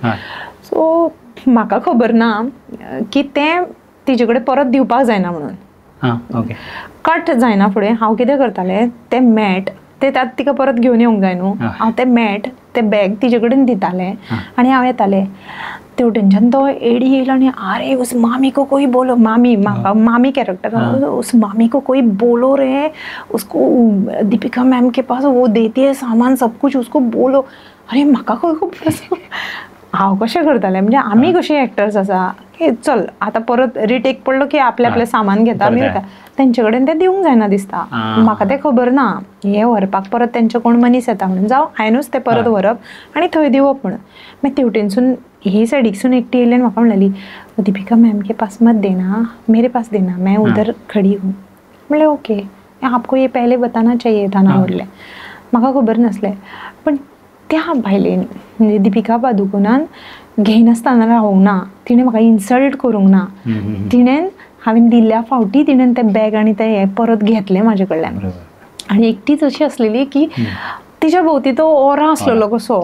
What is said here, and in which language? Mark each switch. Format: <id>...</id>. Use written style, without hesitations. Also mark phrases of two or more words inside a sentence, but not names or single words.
<kok>सो म्हाका खबर ना की तें तिजे कडेन परत दिवपाक जायना म्हणून. कट जायना फुडें हांव कितें करतालें तें मॅट ते तिका परत घेवन येवंक जाय न्हू. हांव तें मॅट तें बॅग तिजे कडेन दितालें आनी हांव येतालें. तेवटेनच्यान तो एडी येयलो आनी आरे</kok> <hi>उस मामी को कोई बोलो मामी</hi> <kok>म्हाका मामी कॅरेक्टर</kok> <hi>उस मामी को कोई बोलो रे उसको दीपिका मैम के पास वो देती है सामान सब कुछ उसको बोलो.</hi> <kok>अरे म्हाका खंय खबर. हांव कशें करतालें म्हणजे आमी कशी एक्टर्स आसा की चल आतां परत रिटेक पडलो की आपलें सामान घेता आमी वयता. तेंचे कडेन तें दिवंक जायना दिसता. म्हाका तें खबर ना हें व्हरपाक परत तेंचे कोण मनीस येता म्हणून जावं हांवेंनूच तें परत व्हरप आनी थंय दिवप म्हणून. मागीर तेवटेनसून ही सायडीकसून एकटी येयली आनी म्हाका म्हणलेली</kok> <hi>दीपिका मैम के पास मत देना मेरे पास देना मैं उधर खड़ी हूँ. म्हणलें ओके आपको ये पहले बताना चाहिए था ना म्हणलें.</hi> <kok>म्हाका खबर नासलें. पण त्या बायलेन म्हणजे दीपिका पादुकोणान घेयनासतना रावूंक ना. तिणें म्हाका इन्सल्ट करूंक ना. तिणें हांवें दिल्ल्या फावटी तिणें तें बॅग आनी तें हें परत घेतलें म्हाजे कडल्यान. आनी एकटीच अशी आसलेली की तिच्या भोंवती तो ओरा आसलेलो कसो.</kok>